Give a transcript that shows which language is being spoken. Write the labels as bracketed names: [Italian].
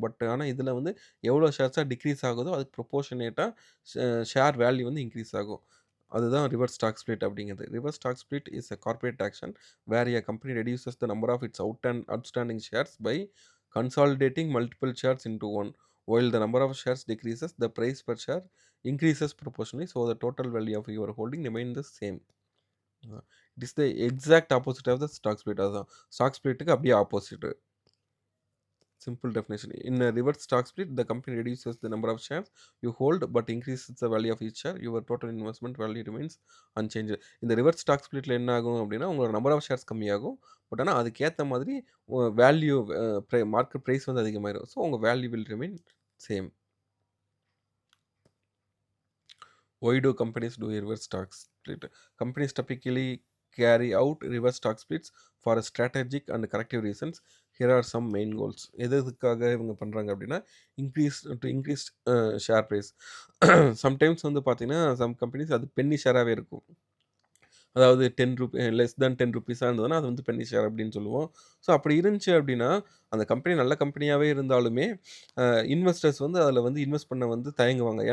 [Tamil] But ஆனா இதில வந்து எவ்வளோ ஷேர்ஸா டிக்ரீஸ் ஆகுதோ, அதுக்கு ப்ரொபோர்ஷனேட்டா ஷேர் வேல்யூ வந்து இன்கிரீஸ் ஆகும். அதுதான் ரிவர்ஸ் ஸ்டாக் ஸ்ப்ளிட் அப்படிங்கிறது. [English] Reverse stock split is a corporate action where a company reduces the number of its outstanding shares by consolidating multiple shares into one. While the number of shares decreases, the price per share increases proportionally. So the total value of your holding remains the same. It is the exact opposite of the stock split. [Tamil] அதான் stock ஸ்பிளிட்டுக்கு அப்படியே opposite. [English] Simple definition. In a reverse stock split, the company reduces the number of shares you hold but increases the value of each share. Your total investment value remains unchanged. [Tamil] இந்த reverse stock ஸ்ப்ளிட்ல என்ன ஆகும் அப்படின்னா, உங்களோட number of shares கம்மியாகும். But ஆனா அதுக்கேத்த மாதிரி value market price வந்து அதிகமாயிரும். [English] So உங்க value will remain same. Why do companies do a reverse stock split? Companies typically carry out reverse stock splits for strategic and corrective reasons. Here are some main goals. [Tamil] எதுக்காக இவங்க பண்றாங்க அப்படின்னா, increase share price. Sometimes வந்து பார்த்தீங்கன்னா, some companies அது Penney ஷேராவே இருக்கும். அதாவது 10 less than ₹10 இருந்ததுன்னா, அது வந்து பென்னி ஷேர் அப்படின்னு சொல்லுவோம். ஸோ அப்படி இருந்துச்சு அப்படின்னா, அந்த கம்பெனி நல்ல கம்பெனியாவே இருந்தாலுமே, அ இன்வெஸ்டர்ஸ் வந்து அதில வந்து இன்வெஸ்ட் பண்ண வந்து தயங்குவாங்க.